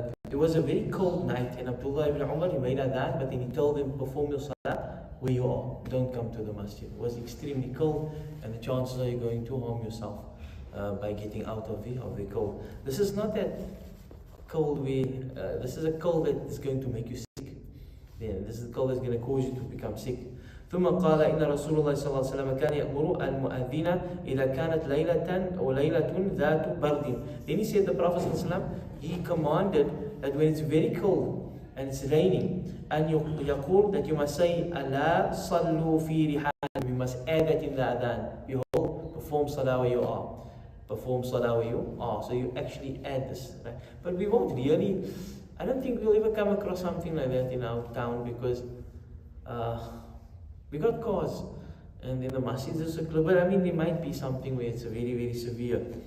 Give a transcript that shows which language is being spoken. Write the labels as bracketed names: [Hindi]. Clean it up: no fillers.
[English] It was a very cold night, and Abdullah ibn Umar, he made adhan, but then he told them, perform your salah where you are. Don't come to the masjid. It was extremely cold, and the chances are you're going to harm yourself by getting out of the cold. This is not that cold where, this is a cold that is going to make you sick. Yeah, this is a cold that's going to cause you to become sick. [Arabic] ثم قال إن رسول الله صلى الله عليه وسلم كان يأمر المؤذن إذا كانت ليلة أو ليلة ذات برد. [English] Then he said, the Prophet صلى الله عليه وسلم, he commanded that when it's very cold and it's raining, and يقول, that you must say [Arabic] ألا صلوا في رحال. [English] We must add that in the adhan. Behold, perform salah where you are. Perform salah where you are. So you actually add this, right? But we won't really, I don't think we'll ever come across something like that in our town, because we got cars, and then the masjids are so close. But I mean, there might be something where it's very, very severe.